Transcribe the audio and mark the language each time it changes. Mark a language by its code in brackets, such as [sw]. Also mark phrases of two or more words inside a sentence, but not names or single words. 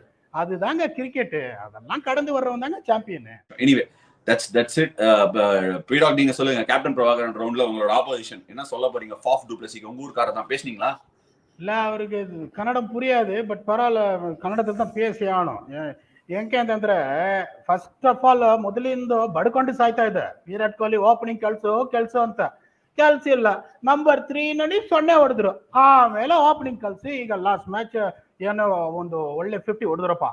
[ta] அதுதாங்க கிரிக்கெட். அதெல்லாம் கடந்து வர்றவன் தாங்க சாம்பியன். [en] anyway that's it. [ta] பீடாக் நீங்க சொல்லுங்க, கேப்டன் பிரபாகரன் ரவுண்ட்ல உங்களோட ஆப்போசிஷன் என்ன சொல்ல போறீங்க? ஃபாஃப் டு பிளஸிக்கு உங்க ஊர்க்காரர் தான் பேசுனீங்களா? இல்ல அவருக்கு கன்னடம் புரியாது, பட் பரவாயில்ல ಕನ್ನಡದಲ್ಲಿ தான் பேசி ಆಣೋ. [kn] ಏಕೆ ಅಂತಂದ್ರೆ [en] first of all [kn] ಮೊದಲಿಂದ ಬಡ್ಕೊಂಡು ಸಾಯ್ತಾ ಇದೆ ವಿರಾಟ್ ಕೊಹ್ಲಿ ಓಪನಿಂಗ್ ಕೆಲ್ಸೋ ಅಂತ. ಕೆಲ್ಸ ಇಲ್ಲ, ನಂಬರ್ 3 ನಲ್ಲಿ 0 ಹೊಡೆದ್ರು. ಆಮೇಲೆ ಓಪನಿಂಗ್ ಕಲ್ಸಿ ಈಗ [en] last match [kn] ಏನೋ ಒಂದು ಒಳ್ಳೆ 50 ಹೊಡೆದ್ರಪ್ಪ.